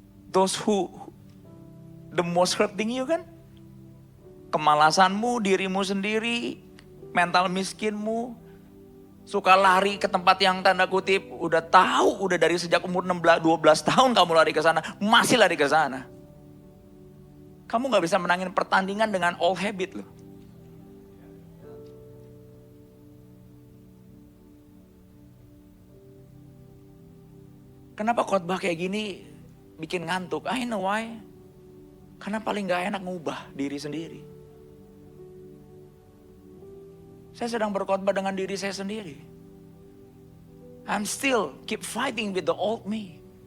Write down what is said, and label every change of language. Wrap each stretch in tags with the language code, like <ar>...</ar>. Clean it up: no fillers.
<en>Those who the most hurting you</en> <id>kan? Kemalasanmu, dirimu sendiri, mental miskinmu, suka lari ke tempat yang tanda kutip udah tahu, udah dari sejak umur 12 tahun kamu lari ke sana, masih lari ke sana. Kamu gak bisa menangin pertandingan dengan</id> <en>old habit</en> <id>loh. Kenapa khotbah kayak gini bikin ngantuk?</id> <en>I know why.</en> <id>Karena paling gak enak ngubah diri sendiri. Saya sedang berkhotbah dengan diri saya sendiri.</id> <en>I'm still keep fighting with the old me.</en>